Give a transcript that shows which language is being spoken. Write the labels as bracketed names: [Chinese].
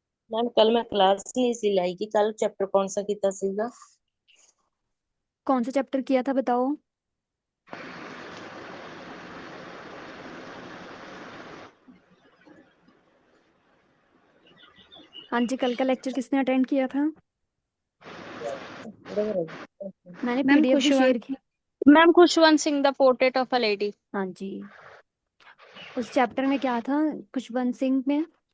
[Punjabi] Ma'am ਕੱਲ ਮੈਂ class ਨਹੀਂ ਸੀ ਲਾਈ ਕਿ ਕੱਲ ਚੈਪਟਰ ਕੌਣ ਸਾ ਕੀਤਾ ਸੀਗਾ [Hindi] कौन सा चैप्टर किया था बताओ? हाँ जी, कल का लेक्चर किसने अटेंड किया था? मैंने [English] Ma'am, [Hindi] पीडीएफ भी [English] Kushwan. [Hindi] शेयर की। [English] Ma'am, Khushwant Singh, The Portrait of a Lady. [Hindi] हाँ जी, उस चैप्टर में क्या था, खुशवंत सिंह में?